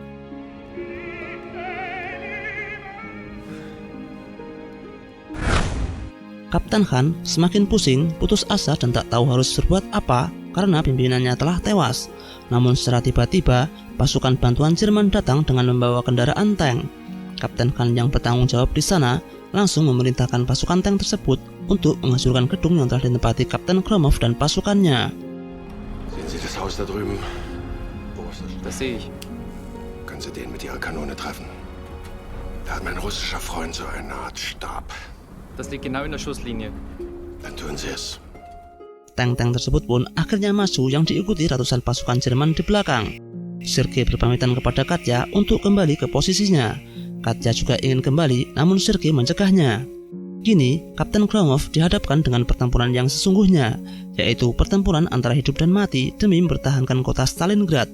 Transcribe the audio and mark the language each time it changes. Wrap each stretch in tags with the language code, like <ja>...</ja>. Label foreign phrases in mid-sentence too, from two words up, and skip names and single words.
<id>Kapten Han semakin pusing, putus asa dan tak tahu harus berbuat apa karena pimpinannya telah tewas. Namun secara tiba-tiba, pasukan bantuan Jerman datang dengan membawa kendaraan tank. Kapten Han yang bertanggung jawab di sana langsung memerintahkan pasukan tank tersebut untuk menghancurkan gedung yang telah ditempati Kapten Gromov dan pasukannya.</id> <de>Sehen Sie das Haus da drüben? Wo ist das? Das sehe ich. Können Sie den mit Ihrer Kanone treffen? Da hat mein russischer Freund so eine Art Stab. Das liegt genau in der Schusslinie. Dann tun Sie es.</de> <id>Tank-tank tersebut pun akhirnya maju yang diikuti ratusan pasukan Jerman di belakang. Sergei berpamitan kepada Katya untuk kembali ke posisinya. Katya juga ingin kembali, namun Sergei mencegahnya. Kini, Kapten Gromov dihadapkan dengan pertempuran yang sesungguhnya, yaitu pertempuran antara hidup dan mati demi mempertahankan kota Stalingrad.</id>